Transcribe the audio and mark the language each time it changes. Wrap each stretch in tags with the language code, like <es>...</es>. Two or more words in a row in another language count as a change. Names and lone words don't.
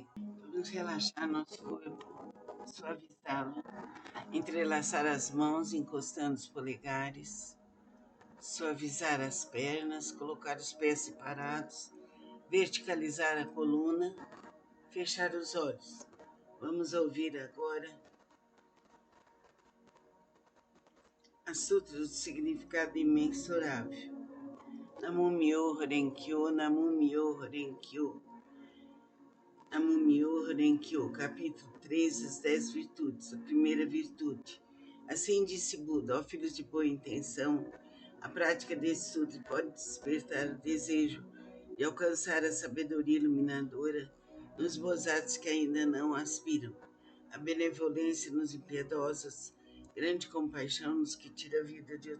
<pt>Vamos relaxar nosso corpo, suavizá-lo, entrelaçar as mãos encostando os polegares, suavizar as pernas, colocar os pés separados, verticalizar a coluna, fechar os olhos. Vamos ouvir agora a Sutra do Significado Imensurável.</pt> <ja>Namo Myo Horenkyo, Namo Myo Horenkyo, Namo Myo Horenkyo,</ja> <pt>capítulo 3, as 10 virtudes, a primeira virtude. Assim disse Buda, ó filhos de boa intenção, a prática desse sutra pode despertar o desejo de alcançar a sabedoria iluminadora nos bozados que ainda não aspiram, a benevolência nos impiedosos, grande compaixão nos que tira a vida de</pt>